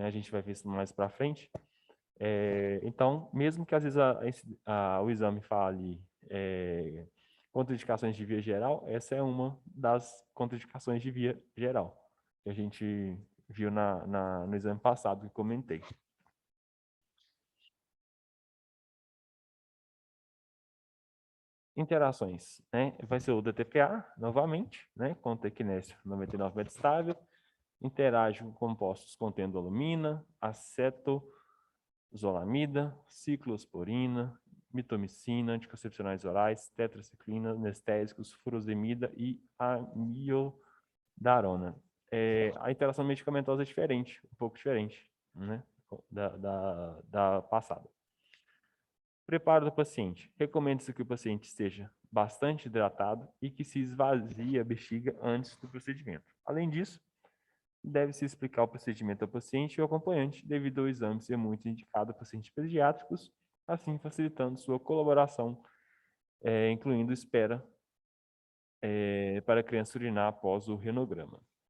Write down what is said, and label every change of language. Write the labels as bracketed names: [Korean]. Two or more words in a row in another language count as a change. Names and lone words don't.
[Portuguese] A gente vai ver isso mais para frente. Então, mesmo que às vezes o exame fale contraindicações de via geral, essa é uma das contraindicações de via geral, que a gente viu no exame passado que comentei. Interações, né? Vai ser o DTPA, novamente, né? Com tecnécio 99 metastável, interage com compostos contendo alumina, acetozolamida, ciclosporina, mitomicina, anticoncepcionais orais, tetraciclina, anestésicos, furosemida e amiodarona. A interação medicamentosa é diferente, um pouco diferente, né? Da passada. Preparo do paciente. Recomenda-se que o paciente esteja bastante hidratado e que se esvazie a bexiga antes do procedimento. Além disso, deve-se explicar o procedimento ao paciente e ao acompanhante, devido ao exame ser muito indicado a pacientes pediátricos, assim facilitando sua colaboração, incluindo espera para a criança urinar após o renograma.